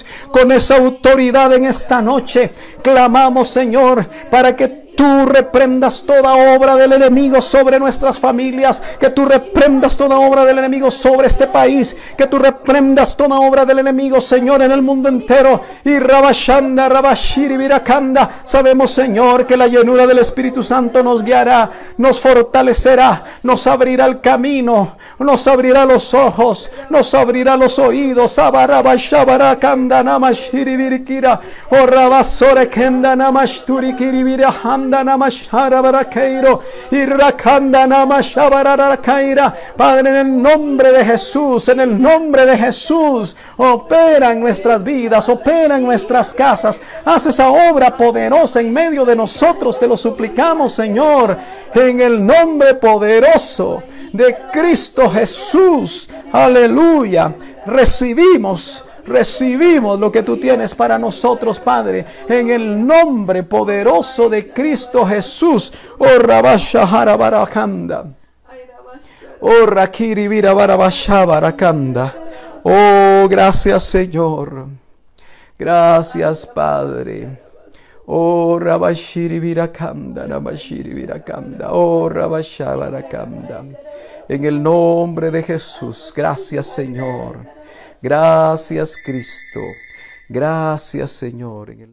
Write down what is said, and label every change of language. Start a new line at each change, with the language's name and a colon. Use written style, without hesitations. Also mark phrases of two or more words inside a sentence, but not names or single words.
Spanish: Con esa autoridad en esta noche clamamos, Señor, para que tú reprendas toda obra del enemigo sobre nuestras familias, que tú reprendas toda obra del enemigo sobre este país, que tú reprendas toda obra del enemigo, Señor, en el mundo entero. Y rabashanda, rabashiri virakanda, sabemos, Señor, que la llenura del Espíritu Santo nos guiará, nos fortalecerá, nos abrirá el camino, nos abrirá los ojos, nos abrirá los oídos. Abarabashabarakanda namashiri virikira, o rabasore kenda namashturikiri virahanda namashara barakeiro y rakanda namashabara kaira. Padre, en el nombre de Jesús, en el nombre de Jesús, opera en nuestras vidas, opera en nuestras casas. Haz esa obra poderosa en medio de nosotros, te lo suplicamos, Señor, en el nombre poderoso de Cristo Jesús. Aleluya. Recibimos lo que tú tienes para nosotros, Padre, en el nombre poderoso de Cristo Jesús. Oh rabashahara barakanda, oh rakiri vira barabashabarakanda. Oh, gracias, Señor, gracias, Padre. Oh rabashiri virakanda, rabashiri virakanda, oh rabashabarakanda. En el nombre de Jesús, gracias, Señor. Gracias, Cristo. Gracias, Señor.